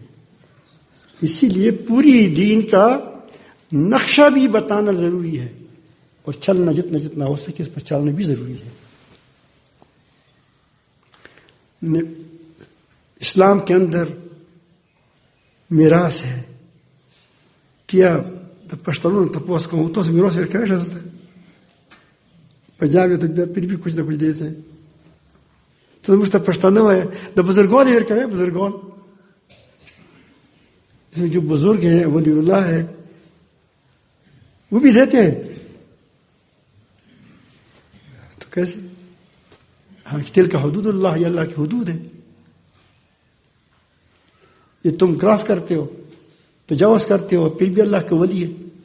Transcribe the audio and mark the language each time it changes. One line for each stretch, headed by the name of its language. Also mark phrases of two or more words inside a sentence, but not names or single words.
Urdu: اسی لیے پوری دین کا نقشہ بھی بتانا ضروری ہے، اور چلنا جتنا ہو سکے اس پر چلنا بھی ضروری ہے. اسلام کے اندر میراث ہے، کیا
Pashto: پښتنو ته پوس کوم تاسو میراث ورکوئ شته پنجاب ته
Urdu: پھر بھی کچھ نہ کچھ دیتے ہیں تو
Pashto: موږ ته پښتانه وایي د بزرګانو ورکوئ بزرګان
Urdu: اس میں جو بزرگ ہیں ولی اللہ ہے وہ بھی دیتے ہیں تو کیسے ہاں تل کا حدود اللہ یہ اللہ کی حدود ہے یہ تم کراس کرتے ہو تجاوز کرتے ہو پھر بھی اللہ کے ولی ہے